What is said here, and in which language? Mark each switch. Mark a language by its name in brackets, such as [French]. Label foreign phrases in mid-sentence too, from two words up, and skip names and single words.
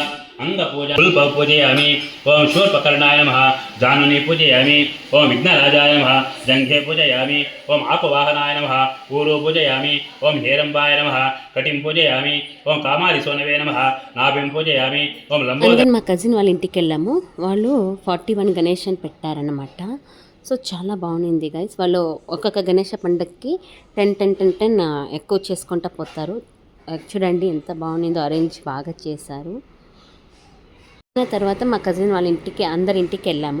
[Sanskrit] अंग पूजा पुल्प पूजयामि. ओं शूर्पकर्णाय नमः. जानुनी पूजयामि. ओं विघ्नराजाय नमः. जंघे पूजयामि. ओं आपवाहनाय नमः. ऊरु पूजयामि. ओं हेरंबाय नमः. कटिं पूजयामि. ओं कामालिसोनवे नमः. नाभिं पूजयामि. ओं लंबोदर. [Telugu] మా కజిన్ వాళ్ళ ఇంటికి వెళ్ళాము. వాళ్ళు 41 గణేష్ అని పెట్టారన్నమాట. సో చాలా బాగుంది గైస్. వాళ్ళు ఒక్కొక్క గణేష పండుగకి 10 ఎక్కువ చేసుకుంటూ పోతారు. చూడండి ఎంత బాగుందో, అరేంజ్ బాగా చేశారు. తర్వాత మా కజిన్ వాళ్ళ ఇంటికి, అందరి ఇంటికి వెళ్ళాము.